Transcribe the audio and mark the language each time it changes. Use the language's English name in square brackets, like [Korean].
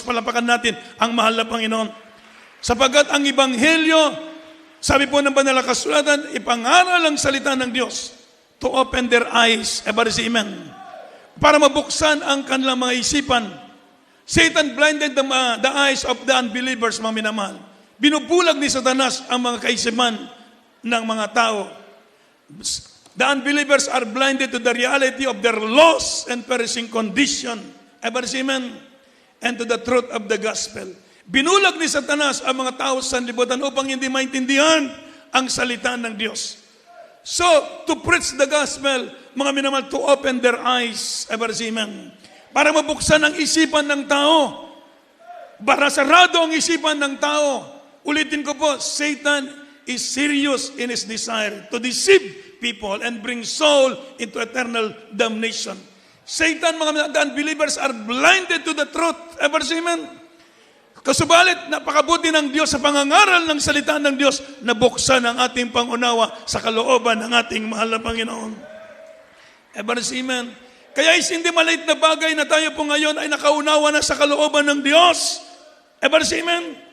[Filipino] Palapakan natin ang mahal na Panginoon. Sapagat ang Ebanghelyo, sabi po ng banal na kasulatan, ipangaral ang salita ng Diyos [English] to open their eyes. Everybody say amen. [Filipino] Para mabuksan ang kanilang mga isipan. [English] Satan blinded the eyes of the unbelievers, mga minamahal. [Filipino] Binubulag ni Satanas ang mga kaisipan ng mga tao. [English] The unbelievers are blinded to the reality of their lost and perishing condition. Everybody say amen. And to the truth of the gospel. [Filipino] Binulag ni Satanas ang mga tao sa sanlibutan upang hindi maintindihan ang salita ng Diyos. [English] So, to preach the gospel, [Filipino] mga minamahal, [English] to open their eyes. Everybody say amen. [Filipino] Para mabuksan ang isipan ng tao. Para sarado ang isipan ng tao. Ulitin ko po, [English] Satan is serious in his desire to deceive people and bring soul into eternal damnation. Satan, mga unbelievers are blinded to the truth. Ever say amen? [Filipino] Kasubalit, napakabuti ng Diyos sa pangangaral ng salita ng Diyos na buksan ang ating pangunawa sa kalooban ng ating mahal na Panginoon. [English] Ever say amen? [Filipino] Kaya hindi maliit na bagay na tayo po ngayon ay nakaunawa na sa kalooban ng Diyos. [English] Ever say amen?